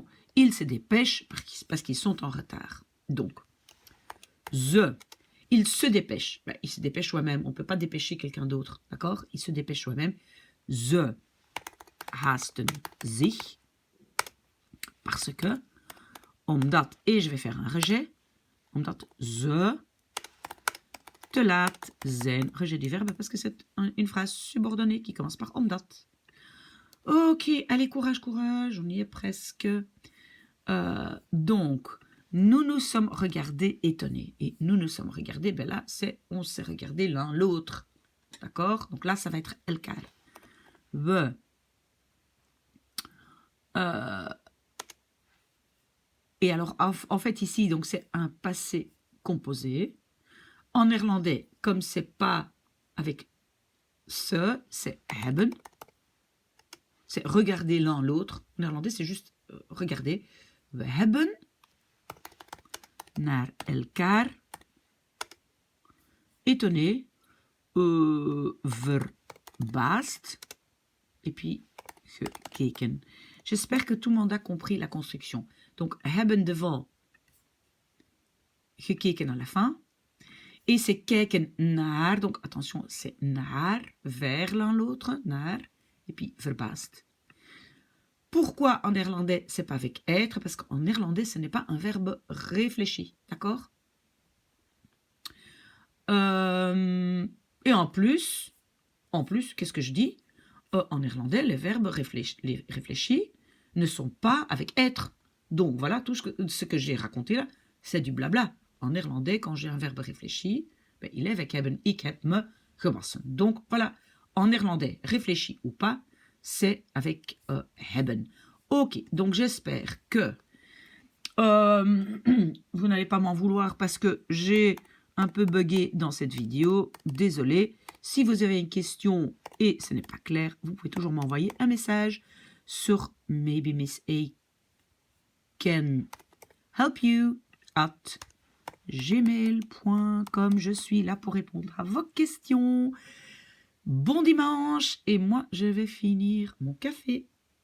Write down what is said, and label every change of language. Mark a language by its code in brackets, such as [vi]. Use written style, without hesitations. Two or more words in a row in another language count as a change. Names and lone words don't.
[fr] Ils se dépêchent parce qu'ils sont en retard. Donc, ze. Il se dépêche. Ben, il se dépêche soi-même. On ne peut pas dépêcher quelqu'un d'autre. D'accord? Il se dépêche soi-même. [nl] Ze haasten zich. [fr] Parce que, omdat, et je vais faire un rejet, [nl] omdat ze te laat zijn. [fr] Rejet du verbe parce que c'est une phrase subordonnée qui commence par omdat. Ok, allez, courage, courage, on y est presque. Donc, nous nous sommes regardés étonnés. Et nous nous sommes regardés, ben là, on s'est regardé l'un l'autre. D'accord? Donc là, ça va être elkaar. We. Et alors, en fait, ici, donc c'est un passé composé. En néerlandais, comme c'est pas avec ce, c'est hebben. C'est regarder l'un l'autre. En néerlandais, c'est juste regarder. [nl] We hebben naar elkaar étonné, verbaasd, [fr] et puis gekeken. J'espère que tout le monde a compris la construction. Donc, hebben devant, gekeken à la fin. Et c'est [nl] kijken naar, [fr] donc attention, c'est naar, vers l'un l'autre, naar, et puis verbaasd. Pourquoi en néerlandais, c'est pas avec être? Parce qu'en néerlandais, ce n'est pas un verbe réfléchi, d'accord? Et en plus, qu'est-ce que je dis? En néerlandais, les verbes réfléchis ne sont pas avec être. Donc voilà, tout ce que j'ai raconté là, c'est du blabla. En néerlandais, quand j'ai un verbe réfléchi, ben, il est avec hebben, [nl] ik heb me gewassen. [fr] Donc voilà, en néerlandais, réfléchi ou pas, c'est avec hebben. Ok, donc j'espère que vous n'allez pas m'en vouloir parce que j'ai un peu bugué dans cette vidéo. Désolé. Si vous avez une question et ce n'est pas clair, vous pouvez toujours m'envoyer un message sur maybe Miss A can help you at gmail.com. Je suis là pour répondre à vos questions. Bon dimanche et moi je vais finir mon café.